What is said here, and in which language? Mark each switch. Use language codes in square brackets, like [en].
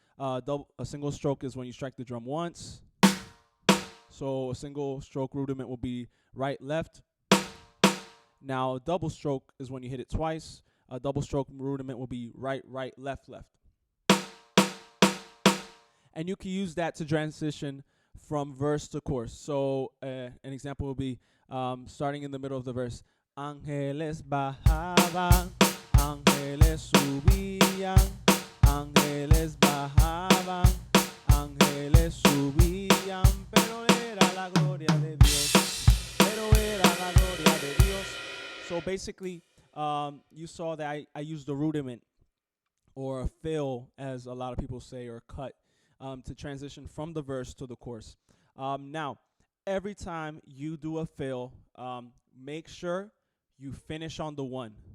[en] A single stroke is when you strike the drum once. So a single stroke rudiment will be right, left. Now a double stroke is when you hit it twice. A double stroke rudiment will be right, right, left, left. And you can use that to transition from verse to chorus. So an example will be starting in the middle of the verse. [es] Ángeles bajaban, ángeles subían, ángeles bajaban, ángeles subían, pero era la gloria de Dios, pero era la gloria de Dios. [en] So basically, you saw that I used the rudiment, or a fill, as a lot of people say, or cut, to transition from the verse to the chorus. Now, every time you do a fill, make sure you finish on the one.